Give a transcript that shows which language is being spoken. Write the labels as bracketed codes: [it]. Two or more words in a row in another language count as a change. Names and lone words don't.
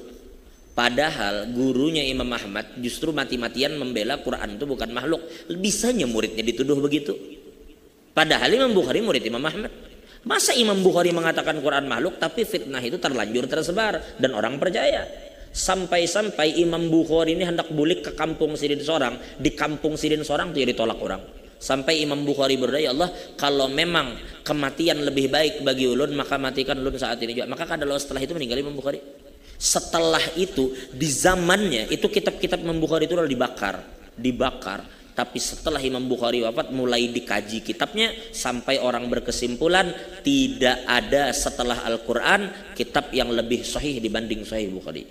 [id] Padahal gurunya Imam Ahmad justru mati-matian membela Quran itu bukan makhluk. Bisanya muridnya dituduh begitu. Padahal Imam Bukhari murid Imam Ahmad. Masa Imam Bukhari mengatakan Quran makhluk tapi fitnah itu terlanjur tersebar dan orang percaya. Sampai-sampai Imam Bukhari ini hendak bulik ke kampung Sidin Sorang. Di kampung Sidin Sorang itu ditolak orang. Sampai Imam Bukhari berdoa, ya Allah, kalau memang kematian lebih baik bagi ulun, maka matikan ulun saat ini juga. Maka kadang setelah itu meninggal Imam Bukhari. Setelah itu di zamannya itu kitab-kitab Imam Bukhari itu dibakar. Tapi setelah Imam Bukhari wafat mulai dikaji kitabnya sampai orang berkesimpulan tidak ada setelah Al-Quran kitab yang lebih sahih dibanding Sahih Bukhari.